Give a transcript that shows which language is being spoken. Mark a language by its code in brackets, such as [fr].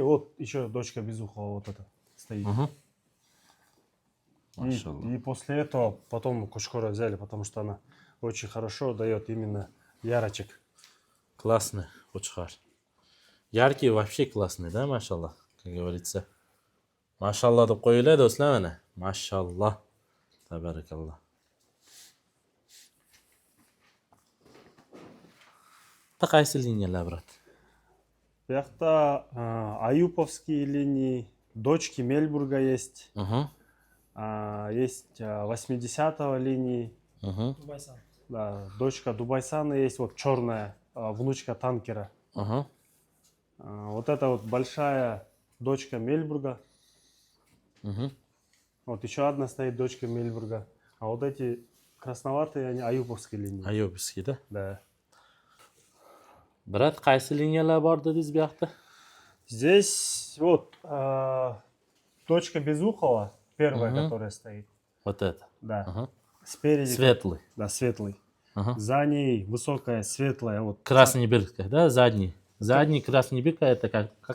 [ru] Вот еще дочка Безухова вот эта стоит. И после этого потом Кучкора взяли, потому что она очень хорошо дает именно ярочек. Классный qo'chqor. Яркий вообще классный, да, машаллах, как говорится. [uz] Машаллах deb qo'yinglar do'stlar mana. Mashallah. Tabarakallah. Qaysi liniyalar, брат? Bu yoqda [ru] Аюповские линии, дочки Мельбурга есть. Есть 80-го линии. Да, дочка Дубайсана есть, вот черная, внучка танкера. Вот это вот большая дочка Мельбурга. Вот еще одна стоит дочка Мельбурга. А вот эти красноватые, они Аюповские линии. Ayubskiy, да? Да. [uz] Брат, qaysi liniyalar bor dedingiz bu yoqda? [ru] Здесь вот дочка Безухова, первая, которая стоит. Вот это. Да. Ага. Спереди. Светлый. Да, светлый. Ага. За ней высокая, светлая. Вот. Красный бирка, да, задний. Задний красный бирка это как?